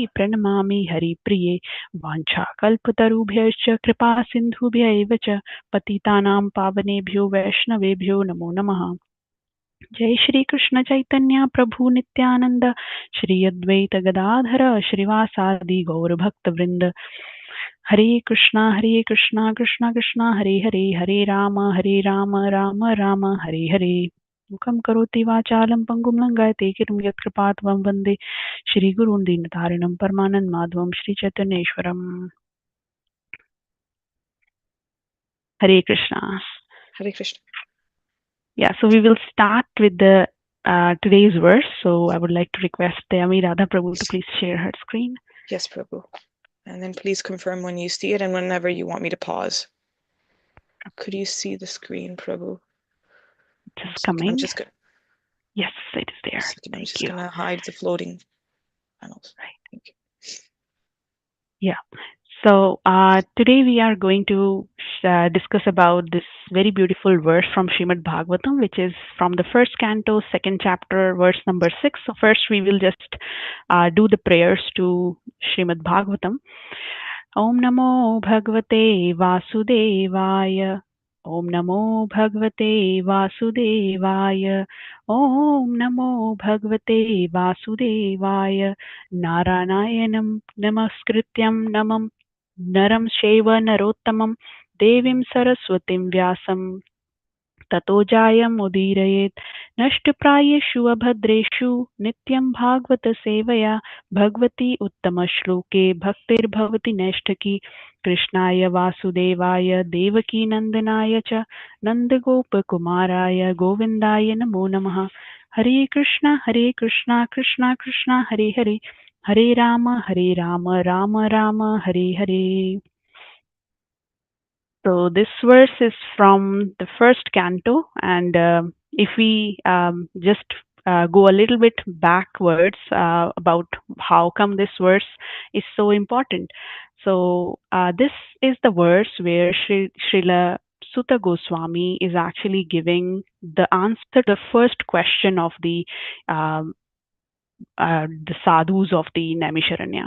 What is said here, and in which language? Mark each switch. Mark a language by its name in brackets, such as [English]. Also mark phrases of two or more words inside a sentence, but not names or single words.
[Sanskrit] प्रणमामि हरिप्रिये वाञ्छाकल्पतरुभ्यश्च कृपा सिन्धुभ्य एव च पतितानां पावनेभ्यो वैष्णवेभ्यो नमो नमः जय श्री कृष्ण चैतन्य प्रभु नित्यानंद श्री अद्वैत गदाधर श्रीवासादि गौर भक्त वृंद हरे कृष्णा कृष्णा कृष्णा हरे हरे हरे राम राम राम हरे हरे मुखं करोति वाचालं पङ्गुं लङ्घयते गिरिं यत्कृपात्वं वन्दे श्रीगुरून् दीनतारिणं परमानन्द माधवं श्रीचैतन्येश्वरम् हरे कृष्णा. हरे कृष्ण. [English] Yeah, so we will start with the today's verse. So I would like to request Dayami Radha Prabhu to please share her screen. Yes, Prabhu. And then please confirm when you see it and whenever you want me to pause. Could you see the screen, Prabhu? Just coming. I'm just gonna. Yes, it is there. I'm just gonna hide the floating panels. Right. Thank you. Yeah. So today we are going to discuss about this very beautiful verse from Srimad Bhagavatam, which is from the first canto, second chapter, verse number 6. So first we will just do the prayers to Srimad Bhagavatam. [Sanskrit] ॐ नमो भगवते वासुदेवाय. ॐ नमो भगवते वासुदेवाय. ॐ नमो भगवते वासुदेवाय. नारायणं नमस्कृत्यं नमं नरं शेव नरोत्तमं देवीं सरस्वतीं व्यासं ततो जायमुदीरयेत् नष्टप्रायेषु अभद्रेषु नित्यं भागवत सेवया भगवती उत्तमश्लोके भक्तिर्भवति नैष्ठकी कृष्णाय वासुदेवाय देवकीनन्दनाय च नन्दगोपकुमाराय गोविन्दाय नमो नमः हरे कृष्ण कृष्ण कृष्ण हरे हरे हरे राम राम राम हरे हरे. [English] So this verse is from the first canto, and if we just go a little bit backwards about how come this verse is so important. So this is the verse where Srila Sutta Goswami is actually giving the answer to the first question of um, the sadhus of the Naimisharanya.